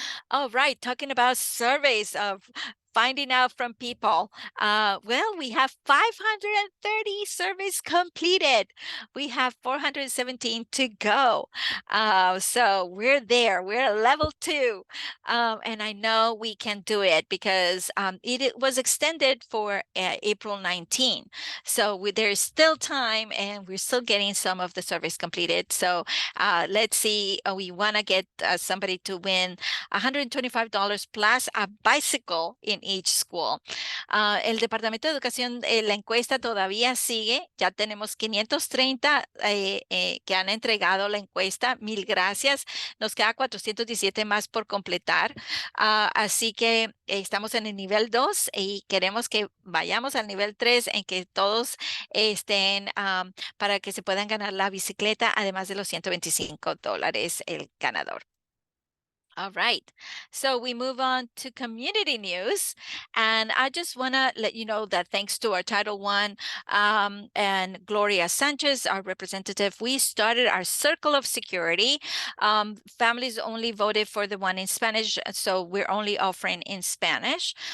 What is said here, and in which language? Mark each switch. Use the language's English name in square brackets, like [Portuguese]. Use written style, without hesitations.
[English] All right, talking about surveys of finding out from people. Well, we have 530 surveys completed. We have 417 to go. So we're there. We're at level 2. And I know we can do it because it was extended for April 19. So there's still time and we're still getting some of the surveys completed. So let's see. We want to get somebody to win $125 plus a bicycle in each school. [Spanish] El Departamento de Educación, la encuesta todavía sigue. Ya tenemos 530 que han entregado la encuesta. Mil gracias. Nos queda 417 más por completar. Así que estamos en el nivel 2 y queremos que vayamos al nivel 3 en que todos estén para que se puedan ganar la bicicleta, además de los $125 el ganador. [English] All right. So we move on to community news. And I just want to let you know that thanks to our Title I and Gloria Sanchez, our representative, we started our Circle of Security. Families only voted for the one in Spanish, so we're only offering in Spanish.